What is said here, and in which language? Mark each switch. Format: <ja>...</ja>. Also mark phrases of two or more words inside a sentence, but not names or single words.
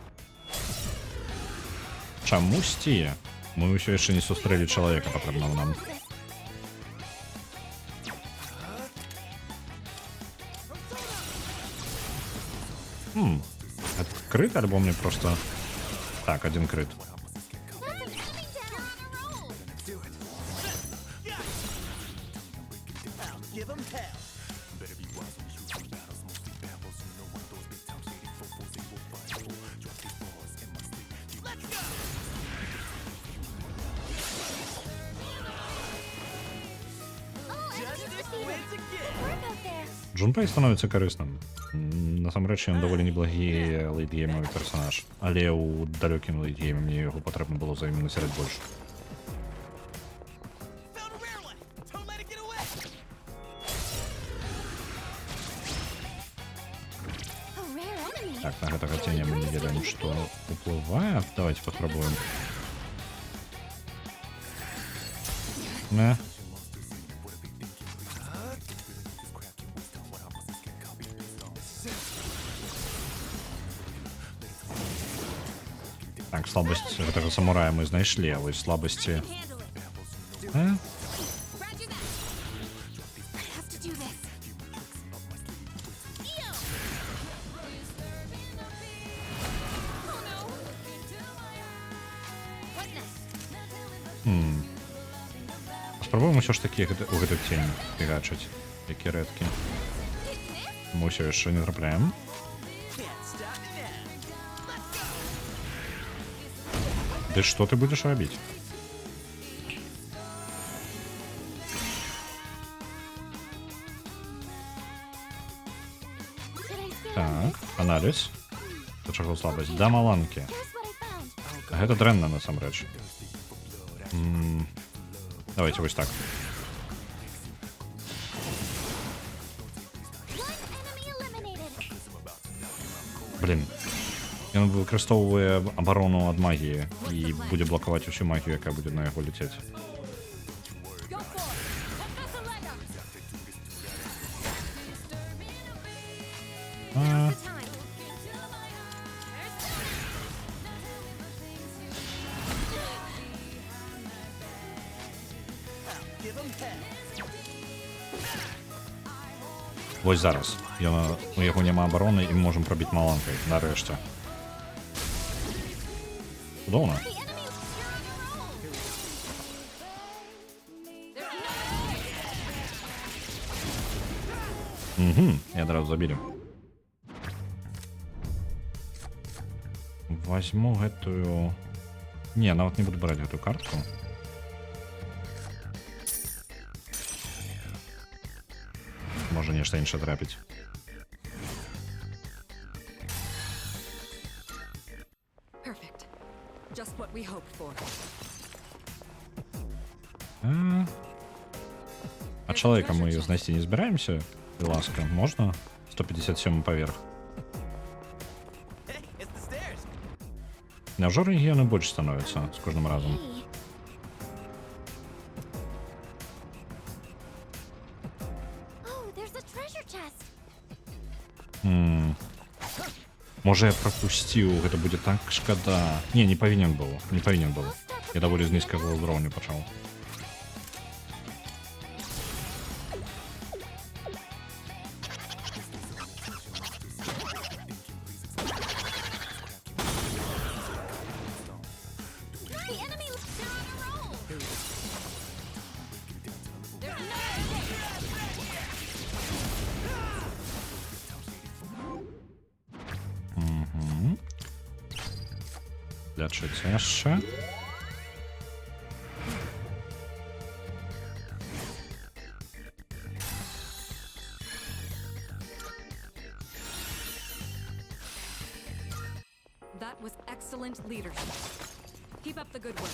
<be>Чамусьці мы ўсё яшчэ не сустрэлі чалавека патрэбнага нам. Это крыт альбо мне просто... Так, один крыт.</be> <en>Give him hell. Justice wins again. Work out there.</en> <be>Джунпей становіцца карысным. Насамрэч ён даволі неблагі лейтгеймавы персонаж. Але ў далёкім лейтгейме мне яго патрэбна было насяраць больш.</be> <en>Found a rare one. Don't let it get away. A rare enemy.</en> <be>Так, на гэтага ценя мы не ведаем, што уплывае. Давайте паспрабуем. Не. Так, слабасць гэтага самурая мы знайшлі, а вось слабасці...</be> <en>Handle it. А? Roger that. I have to do this. Yo! Oh no! What's next?</en> <be>Спрабуем усё ж такі у гэту цень фігачыць, які рэдкі. Мы ўсё яшчэ не трапляем.</be> <en>Can't stop me now.</en> <be>Ды што ты будзеш рабіць?</be> <en>Should I spare</en> <be>Так, аналіз. Да чаго слабасць? Да маланкі.</be> <en>Guess what I found?</en> <be>Гэта дрэнна насамрэч. Давайте вось так.</be> <en>One enemy eliminated.</en> <be>Блін. Ён выкарыстоўвае абарону ад магіі і будзе блакаваць усю магію, якая будзе на яго летець.</be> <en>Go for it. Professor Lega. А, The time. Give him hell.</en> <be>вось зараз. У яго няма абароны і мы можам прабіць маланкай. Нарэшце. Цудоўна.</be> <en>The enemy.</en> <be>Угу, і адразу забілі. Возьму гэтую... Не, нават не буду браць гэтую картку. Можа нешта іншае трапіць.</be> <en>Perfect. Just what we hoped for.</en> <be>А чалавека мы знайсці не збіраемся? І ласка, можна? 157 паверх.</be> <en>Hey, it's the stairs.</en> <be>Няўжо рэгіёны больш становяцца з кожным разам?</be> <en>Hey. Oh, there's a treasure chest.</en> <be>Можа я прапусціў, гэта будзе так шкада. Не павінен быў, не павінен быў. Я даволі з нізкага ўзроўню пачаў.</be> <en>The enemy. They're on a roll.</en> <be>Лячыцца яшчэ.</be> <en>That was excellent leadership. Keep up the good work.</en>